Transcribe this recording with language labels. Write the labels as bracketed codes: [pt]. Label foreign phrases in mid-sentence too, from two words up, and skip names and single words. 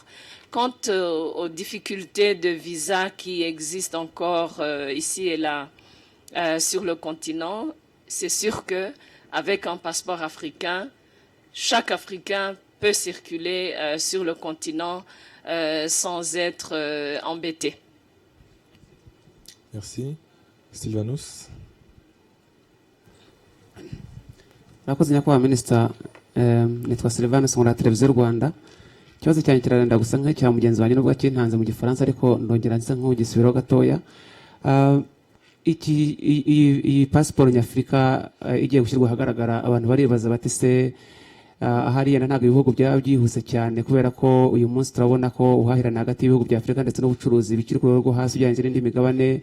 [fr] Quant aux difficultés de visa qui existent encore ici et là sur le continent, c'est sûr qu'avec un passeport africain, chaque Africain peut circuler sur le continent sans être embêté. Merci. Sylvanus. [rw] Murakoze nyakubahwa minisita, nitwa Sylvanus nkora televiziyo Rwanda. Ikibazo cyanjye kirarenda gusa nk'icya mugenzi wanjye nubwo kintanze mu gifaransa ariko ndongera nsa nk'ugisubiraho gatoya. Iyi pasiporo nyafurika igiye gushyirwa ahagaragara, abantu baribaza bati se ahari yenda ntabwo ibihugu byaba byihuse cyane, kubera ko uyu munsi turabona ko uhahirana hagati y'ibihugu bya Afurika ndetse n'ubucuruzi bikiri ku rwego rwo hasi ugereranyije n'indi migabane.